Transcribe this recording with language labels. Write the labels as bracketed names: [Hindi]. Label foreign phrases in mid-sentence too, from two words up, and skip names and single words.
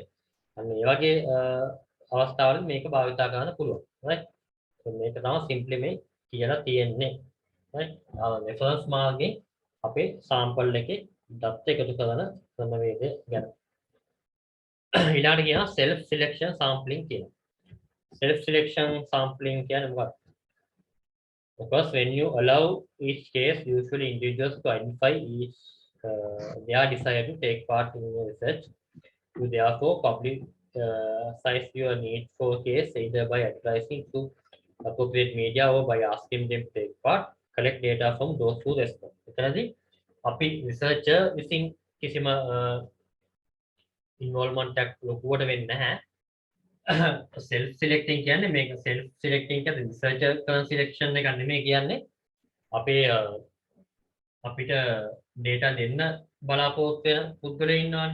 [Sinhala] අන්න ඒ වගේ අවස්ථාවලදී මේක භාවිතා කරන්න පුළුවන්. right? මේක තමයි සිම්ප්ලි මේ කියලා තියෙන්නේ. right? රෙෆරන්ස් මාර්ගයෙන් අපේ සාම්පල් එකේ දත්ත එකතු කරන ක්‍රමවේදය ගැන. ඊළඟට කියනවා [English] self selection sampling [Sinhala] කියලා. [English] self selection sampling [Sinhala] කියන්නේ මොකක්ද? [English] Because when you allow each case, usually individuals to identify each their desire to take part in your research, you therefore publicize your need for case either by advertising to appropriate media or by asking them to take part, collect data from those who respond. [Sinhala] එතනදී අපි researcher විසින් කිසිම involvement එකක් ලොකුවට වෙන්නේ නැහැ. [English] self selecting [Sinhala] කියන්නේ මේක [English] self selecting [Sinhala] කියන්නේ researcher කරන selection එකක් නෙමෙයි කියන්නේ අපිට data දෙන්න බලාපොරොත්තු වෙන පුද්ගලයෝ ඉන්නවනේ.